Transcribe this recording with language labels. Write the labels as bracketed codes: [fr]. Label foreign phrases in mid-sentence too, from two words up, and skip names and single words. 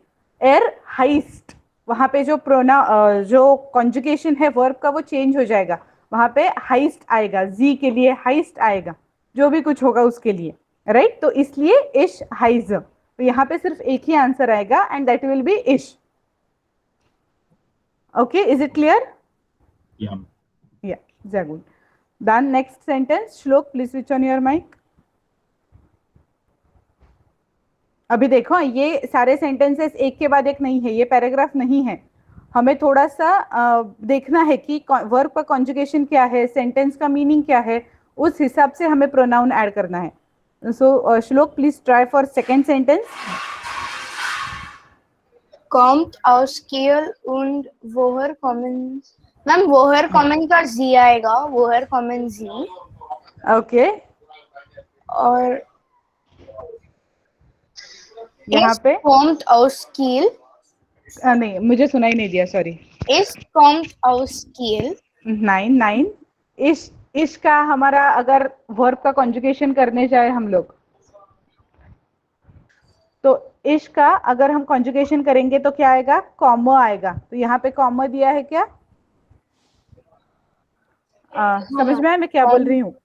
[de] er heißt. [hi] वहां पे जो जो कॉन्जुगेशन है वर्ब का वो चेंज हो जाएगा, वहां पे हाइस्ट आएगा, जी के लिए हाइस्ट आएगा, जो भी कुछ होगा उसके लिए. राइट तो इसलिए [de] ich heiße. [hi] तो यहाँ पे सिर्फ एक ही आंसर आएगा [en] and that will be [hi] इश. [en] okay, is it clear? Yeah. Yeah, very good. Then next sentence, Shlok, please switch on your mic. [hi] अभी देखो ये सारे सेंटेंसेस एक के बाद एक नहीं है, ये पैराग्राफ नहीं है. हमें थोड़ा सा देखना है कि वर्ब का कॉन्जुगेशन क्या है, सेंटेंस का मीनिंग क्या है, उस हिसाब से हमें प्रोनाउन ऐड करना है. [en] so Shlok please try for second sentence. [de] Kommt aus Kiel und woher kommen? [hi] मैम [de] woher kommen [hi] का जी आएगा, [de] woher kommen Sie. [hi] ओके, और यहाँ पे [de] kommt aus Kiel. [hi] नहीं मुझे सुनाई नहीं दिया, सॉरी. [de] kommt aus Kiel. [hi] 9 इस का हमारा अगर वर्ब का कॉन्जुगेशन करने जाए हम लोग तो इश का अगर हम कॉन्जुगेशन करेंगे तो क्या आएगा, कॉमा आएगा। तो यहाँ पे कॉमा दिया है क्या, समझ में आया मैं क्या बोल रही हूँ?